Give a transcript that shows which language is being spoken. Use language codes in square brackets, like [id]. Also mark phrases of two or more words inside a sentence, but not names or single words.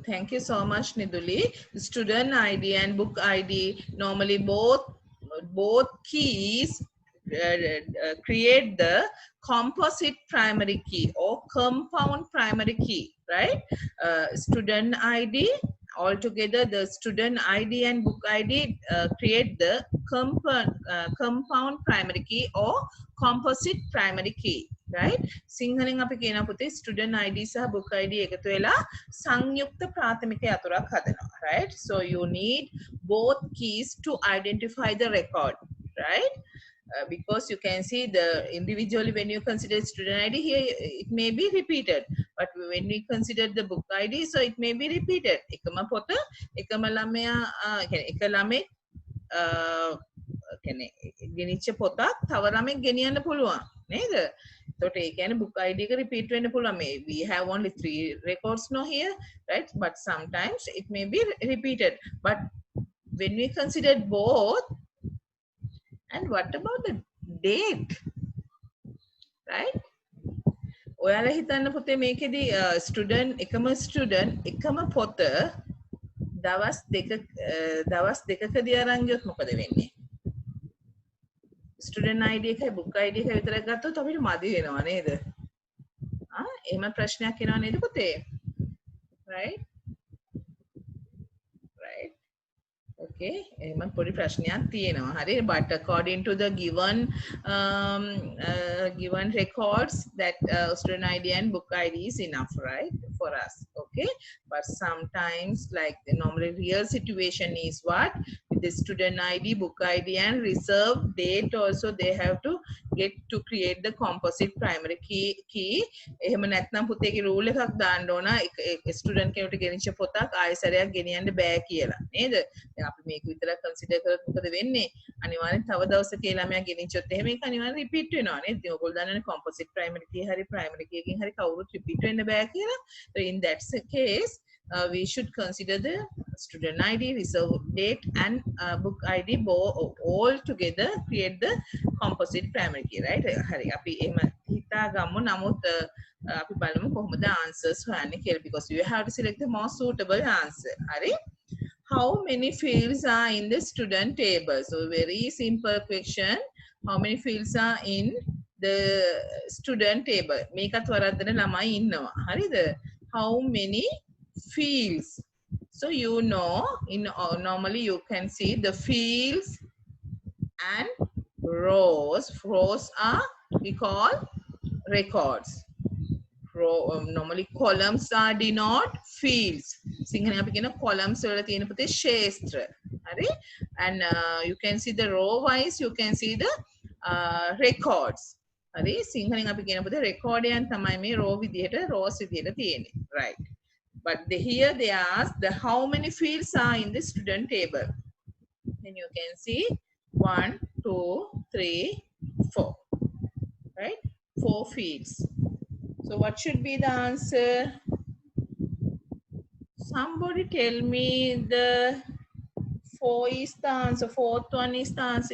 [en] Thank you so much, Niduli. Student ID and book ID, normally both keys create the composite primary key or compound primary key, right? Student ID, altogether the student ID and book ID create the compound primary key or composite primary key, right? [si] සිංහලෙන් අපි කියන පුතේ [en] student ID [si] සහ [en] book ID [si] එකතු වෙලා සංයුක්ත ප්‍රාථමික යතුරක් හදනවා, [en] right? So you need both keys to identify the record, right? Because you can see the individually when you consider student ID here, it may be repeated, but when we consider the book ID, so it may be repeated. [si] එකම පොත එකම ළමයා එක ළමෙක් කියන්නේ ගෙනිච්ච පොතක් තව ළමෙක් ගෙනියන්න පුළුවන් නේද? එතකොට ඒ කියන්නේ [en] book ID [si] එක repeat වෙන්න පුළුවන්. [en] We have only 3 records no here, right? But sometimes it may be repeated. But when we consider both, and what about the date, right? [si] ඔයාලා හිතන්න පුතේ මේකෙදි ස්ටුඩන්ට් එකම පොත දවස් දෙකකදී අරන් ගියොත් මොකද වෙන්නේ? [en] student ID [si] එකයි [en] book ID [si] එකයි විතරක් ගත්තොත් අපිට මදි වෙනවා නේද? එහෙම ප්‍රශ්නයක් එනවා නේද පුතේ? [en] Right? Right? [si] Okay, එහෙම පොඩි ප්‍රශ්නයක් තියෙනවා. හරි, [en] but according to the given records, that student ID and book ID is enough, right, for us. Okay, but sometimes like the normally real situation is what, with the student ID, book ID and reserve date also they have to get to create the composite primary key. [si] එහෙම නැත්නම් පුතේගේ rule එකක් දාන්න ඕන student කෙනෙකුට ගෙනිච්ච පොතක් ආයෙ සැරයක් ගෙනියන්න බෑ කියලා නේද? දැන් අපි මේක විතරක් කන්සිඩර් කරොත් මොකද වෙන්නේ? අනිවාර්යෙන් තව දවසක ඒ ළමයා ගෙනිච්චොත් එහෙම ඒක අනිවාර්යෙන් රිපීට් වෙනවා නේද? ඉතින් ඔයගොල්ලෝ දන්නවනේ [en] composite primary key [si] හරි [en] primary key [si] එකකින් හරි කවුරුත් රිපීට් වෙන්න බෑ කියලා. [en] So in that case, we should consider the student ID, reserve date and book ID all together create the composite primary key, right? [si] හරි, අපි එහෙම හිතා ගමු. නමුත් අපි බලමු කොහොමද answers හොයන්නේ කියලා, [en] because you have to select the most suitable answer. හරි, how many fields are in the student table? So very simple question. How many fields are in the student table. මේකත් වරද්දන ළමයි ඉන්නවා. හරිද? How many fields? So you know, normally you can see the fields and rows. Rows are we call records. Normally columns are denote fields. [si] සිංහලෙන් අපි කියන columns වල තියෙන පුතේ ක්ෂේත්‍ර. හරි? [en] And you can see the row wise, you can see the records. [si] හරි? සිංහලෙන් අපි කියන පුතේ record එකෙන් තමයි මේ row විදිහට rows විදිහට තියෙන්නේ. [en] Right. But here they ask the how many fields are in the student table. Then you can see 1, 2, 3, 4. Right? 4 fields. So what should be the answer? Somebody tell me the 4 is the answer, fourth one is the answer.